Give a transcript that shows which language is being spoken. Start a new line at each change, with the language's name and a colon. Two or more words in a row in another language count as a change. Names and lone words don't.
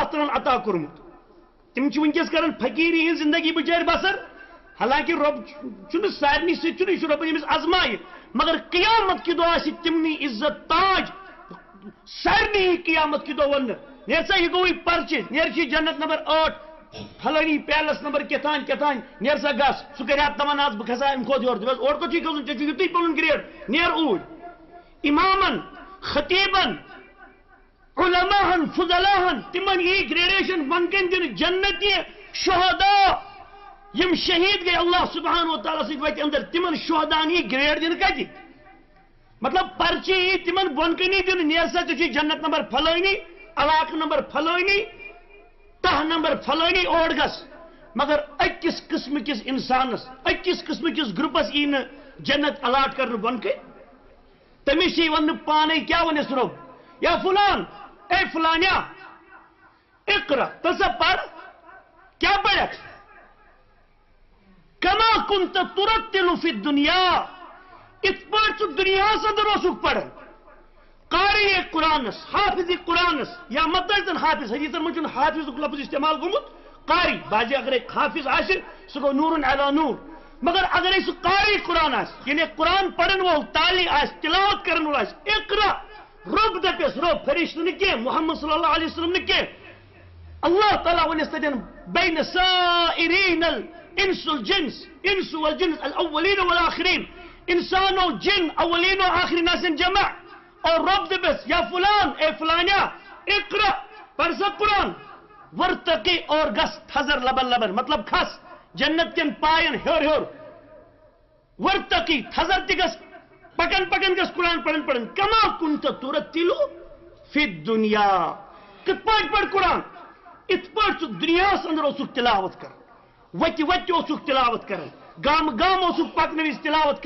Kashmiri: تعالیٰ ہن عطا کوٚرمُت تِم چھِ وٕنکیٚس کران فقیٖری ہٕنٛز زندگی بِچٲرۍ بسر حالانکہ رۄب چھُنہٕ سارنٕے سۭتۍ چھُنہٕ یہِ چھُ رۄبن أمِس ازمایہِ مگر قیامت کہِ دۄہ آسہِ تِمنٕے عزت تاج سارنٕے قیامت کہِ دۄہ وننہٕ نیر سا یہِ گوٚوٕے پرچہِ نیر چھِ جنت نمبر 8 فلٲنی پیلس نمبر کیتھانۍ کیتھانۍ نیر سا گژھ سُہ کرِ ہا تمن آز بہٕ کھسا امہِ کھۄتہٕ یورٕ دپس اور کوٚت چھُے کھسُن ژےٚ چھُ یُتُے پنُن گریڈ نیر اوٗرۍ امامن خطیبن علماہن فضلاہن تِمن یی گریڈیشن بۄن کَنۍ دِنہٕ جنتی شہدا یم شہید گٔے
Arabic: اللہ سبحانہ وتعالیٰ
Kashmiri: سۭتۍ وتہِ اندر تِمن شہدان یی گریڈ دِنہٕ کتہِ مطلب پرچہِ یی تِمن بۄن کَنی دِنہٕ نیر سا ژےٚ چھُے جنت نمبر فلٲنی علاقہٕ نمبر فلٲنی تہ نمبر فلٲنی اور گژھ مگر أکِس قٕسمہٕ کِس اِنسانس أکِس قٕسمہٕ کِس گرُپس یی نہٕ جنت الاٹ کرنہٕ بۄن کَنۍ تٔمِس یی وننہٕ پانے کیاہ وَنٮ۪س رۄب
Arabic: یا فلان
Kashmiri: اے فلانیا اقرا تسا پڑھ کیا پڑھکھ
Arabic: کما کنت ترتل فی
Kashmiri: الدنیا ات پٲٹھۍ ژٕ دُنیاہس اندر اوسُکھ پران قاری قرآنس حافظ قرآنس یا مطلب حافظ حدیثن منٛز چھُنہٕ حافظُک لفظ استعمال گوٚمُت قاری بعضے اگرے حافظ آسہِ سُہ گوٚو نوٗرن علی نوٗر مگر اگرے سُہ قاری قرآن آسہِ یعنی قرآن پرن وول تالی آسہِ تلاوت کرن وول آسہِ اقرا رۄب دپیس رۄب فرشتہٕ نہٕ کینٛہہ محمد
Arabic: صلی اللہ علیہ وسلم
Kashmiri: نہٕ کینٛہہ اللہ تعالیٰ ونٮ۪س تتٮ۪ن
Arabic: بین سائرین الانس الجنس انس والجنس الاولین والآخرین
Kashmiri: انسان و جن اولین و آخرین آسن جمع اور رب دپیس
Arabic: یا فلان
Kashmiri: اے فلانیا اقرا پڑھ سا قرآن ورتقی اور گس تھزر لبن لبن مطلب کھس جنت کن پائن ہیور ہیور ورتقی تھزر تہِ گس پکن پکن گس قرآن پڑھن پڑھن
Arabic: کما کنت ترتلو فی الدنیا
Kashmiri: کِتھ پٲٹھۍ پڑھ قرآن اتھ پٲٹھۍ ژٕ دُنیاہس اندر اوسُکھ تلاوت کران وتہِ وتہِ اوسُکھ تلاوت کران گام گام اوسُکھ پکنہٕ وِزِ تلاوت